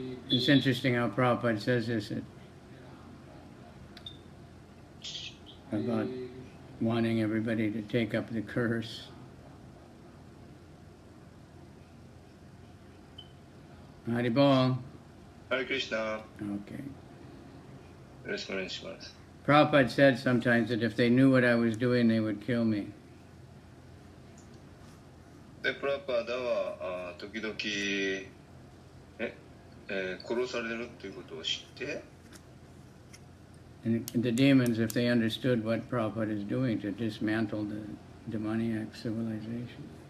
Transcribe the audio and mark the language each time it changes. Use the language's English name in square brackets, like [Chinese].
[English] It's interesting how Prabhupada says this about wanting everybody to take up the curse. Haribol. Hare Krishna. Okay. Response. Prabhupada said sometimes that if they knew what I was doing, they would kill me. [Japanese] で、プラパダは時々殺されるっていうことを知って、 [English] And the demons, if they understood what Prabhupada is doing to dismantle the demoniac civilization.